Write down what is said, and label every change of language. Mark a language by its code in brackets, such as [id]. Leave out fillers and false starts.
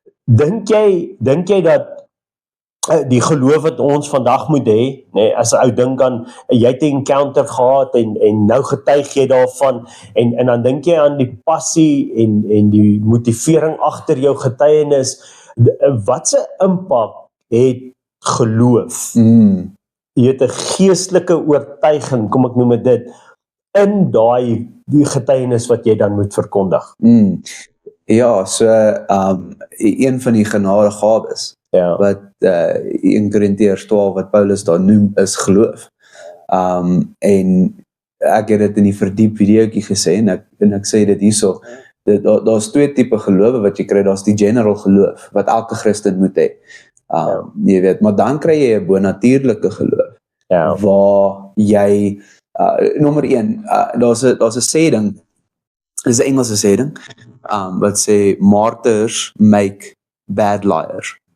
[af] Dink jy dat die geloof wat ons vandag moet hê, as 'n ou dink aan, jy het 'n encounter gehad en nou getuig jy daarvan, en dan dink jy aan die passie en die motivering agter jou getuienis, wat se impak het geloof? Jy het 'n geestelike oortuiging, kom ek noem dit, in die getuienis wat jy dan moet verkondig. So, een van die genadegawes, wat 1 Korintiërs 12 wat Paulus daar noem, is geloof. En ek het dit in die verdiep videoetjie gesê, en ek sê dit hierso, daar's 2 tipe gelowe wat jy kry. Daar's die general geloof, wat elke Christen moet hê. Jy weet, maar dan kry jy 'n bonatuurlike geloof, waar jy, nommer 1, daar's 'n sêding, dis 'n Engelse sêding, wat sê, [en] martyrs make bad liars.